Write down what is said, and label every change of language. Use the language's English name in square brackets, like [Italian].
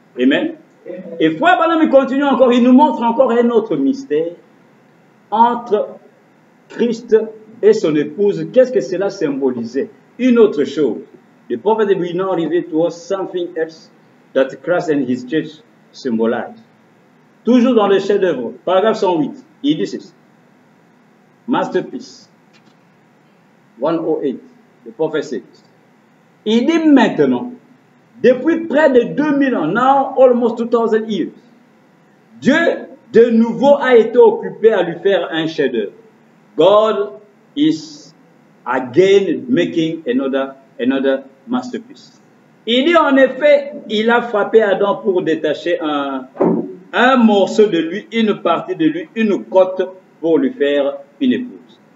[French] Amen. Et Frère Branham continue encore, il nous montre encore un autre mystère entre Christ et son épouse. Qu'est-ce que cela symbolisait? Une autre chose. [English] The prophet will now reveal to us something else that Christ and his church symbolize. [French] Toujours dans le chef-d'œuvre, paragraphe 108, il dit ceci. [English] Masterpiece 108, the prophet says. [French] Il dit maintenant, depuis près de 2000 ans, [English] now almost 2000 years, [French] Dieu de nouveau a été occupé à lui faire un chef-d'œuvre. [English] God is again making another masterpiece. [French] Il dit en effet, il a frappé Adam pour détacher un morceau de lui, une partie de lui, une côte pour lui faire une épouse.